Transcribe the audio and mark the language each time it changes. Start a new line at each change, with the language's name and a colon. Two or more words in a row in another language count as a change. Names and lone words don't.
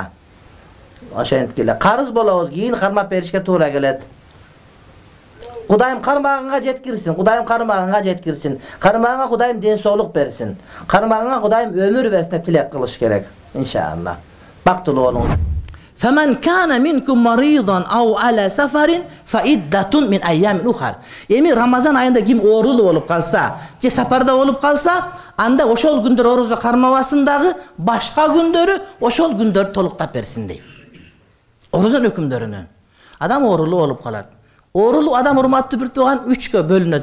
Kyrgyz: Ошентип эле карыз болобуз, кийин кармап беришке туура келет. Кудайым кармагыңа жеткирсин, Кудайым кармагыңа жеткирсин. Кармагыңа Кудайым ден соолук берсин. Кармагыңа Кудайым өмүр берсин деп тилек кылыш керек. Иншалла. Бактылуу болуңуз.
Arabic: فمن كان منكم مريضا أو على سفر فعدة من أيام أخرى.
Kyrgyz: Эми Рамазан айында ким оорулуу болуп калса, же сапарда болуп калса, анда ошол күндөр орозо кармабасын дагы, башка күндөрү ошол күндөр толуктап берсин дейт. Орозон өкүмдөрүнөн. Адам оорулуу болуп калат. Оорулуу адам урматтуу бир тууган 3кө бөлүнөт.